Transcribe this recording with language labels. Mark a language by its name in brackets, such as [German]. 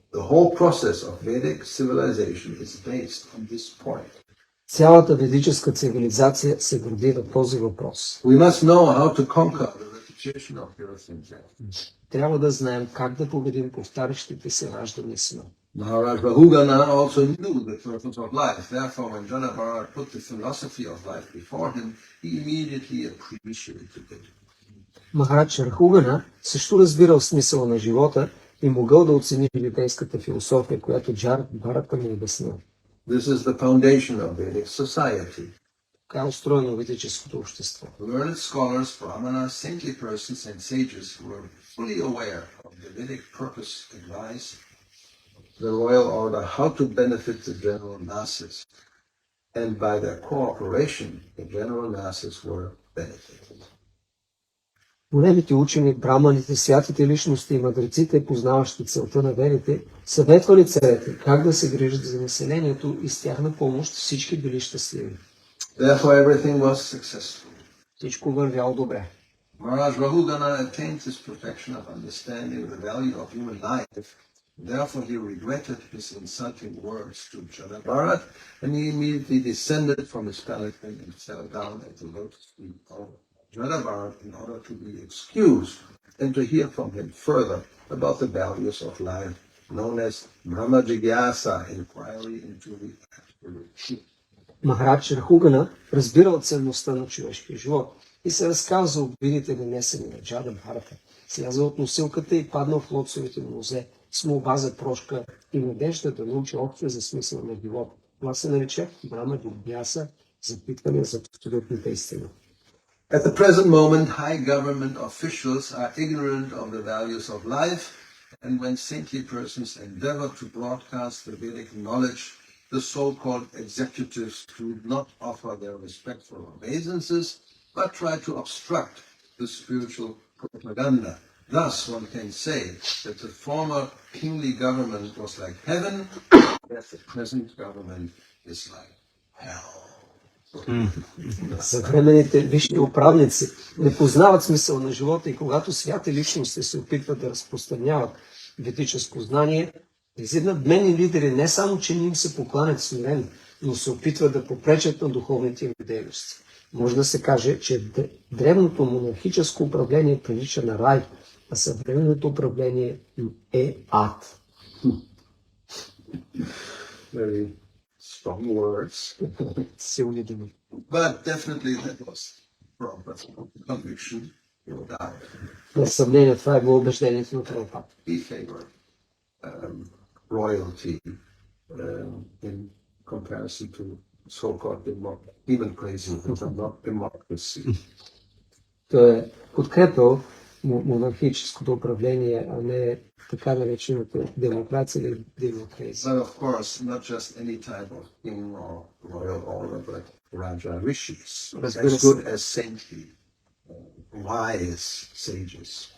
[Bulgarian] The whole process of Vedic civilization is based on this point. Цялата ведическа цивилизация се гради на този въпрос. [English] We must know how to conquer the repetition of birth and death. [Bulgarian] Трябва да знаем как да победим повтарящите се раждане и смърт. [English] Maharaj Rahugana also knew the purpose of life. Therefore, when Janabharat put the philosophy of life before him, he immediately appreciated it. [Bulgarian] Махарадж Рахугана също разбирал смисъла на живота и могъл да оцени житейската философия, която Джар Бхарата му обяснил. [English] This is the foundation of Vedic society. [Bulgarian] Така е устроено ведическото общество. [English] Learned scholars, brahmanas, saintly persons, and sages were fully aware of the Vedic purpose advised the royal order how to benefit the general masses, and by their cooperation, the general masses were benefited. [Bulgarian] Големите учени, браманите, святите личности и мъдреците, познаващи целта на верите, съветвали царете как да се грижат за населението и с тяхна помощ всички били щастливи. [English] Therefore, everything was successful. [Bulgarian] Всичко вървяло добре. [English] Maharaj Rahugana attained this perfection of understanding the value of human life. Therefore, he regretted his insulting words to Janabharat, and he immediately descended from his palanquin and fell down at the lotus feet of Janabharat in order to be excused and to hear from him further about the values of life, known as Brahma Jigyasa, inquiry into the absolute truth. [Bulgarian] Махарадж Рахугана разбирал ценността на човешкия живот и се разказал за обидите нанесени на Джада Бхарата. Слязал от носилката и паднал в лотосовите нозе с молба за прошка и надежда да научи общо за смисъл на живота. Това се нарича Брама Джигьяса, запитване за абсолютната истина. [English] At the present moment, high government officials are ignorant of the values of life And when saintly persons endeavor to broadcast the Vedic knowledge, the so-called executives do not offer their respectful obeisances, but try to obstruct the spiritual propaganda. Thus, one can say that the former kingly government was like heaven, that the present government is like hell. [Bulgarian] Съвременните висши управници не познават смисъл на живота и когато святи личности се опитват да разпространяват ведическо знание, тези надменни лидери не само, че не им се покланят смирено, но се опитват да попречат на духовните им дейности. Може да се каже, че древното монархическо управление прилича на рай, а съвременното управление е ад. [English] Very strong words. [Bulgarian] Силни думи. [English] But definitely that was wrong. But conviction, no doubt. [Bulgarian] Без съмнение, това е било убеждението на Прабхупада. [English] He favored royalty in comparison to so-called democracy, not democracy. [Bulgarian] Той е подкрепил монархическото управление, а не така наречената демокрация или демокрация. [English] But of course, not just any type of king or royal order, but Raja Rishis, as good as saintly, wise sages.